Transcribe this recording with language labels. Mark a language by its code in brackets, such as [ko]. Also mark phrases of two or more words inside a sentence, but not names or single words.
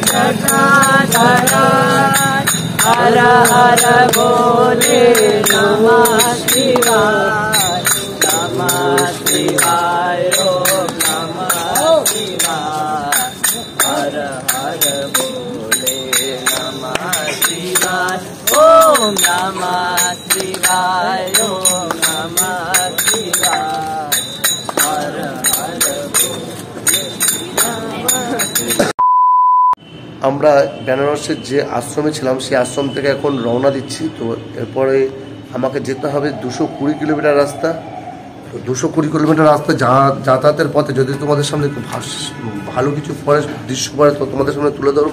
[sa] जटाधराय हर हर भोले नमः शिवाय नमः शिवाय ओम नमः शिवाय हर हर भोले नमः शिवाय ओम नमः शिवाय ओम नमः शिवाय हर हर भोले नमः शिवाय। [bn] আমরা বেনারসের যে আশ্রমে ছিলাম সেই আশ্রম থেকে এখন রওনা দিচ্ছি। তো এরপরে আমাকে যেতে হবে 220 কিলোমিটার রাস্তা। তো 220 কিলোমিটার রাস্তা যাতায়াতের পথে যদি তোমাদের সামনে একটু ভালো কিছু পরে দৃশ্য পড়ে তো তোমাদের সামনে তুলে ধরবো।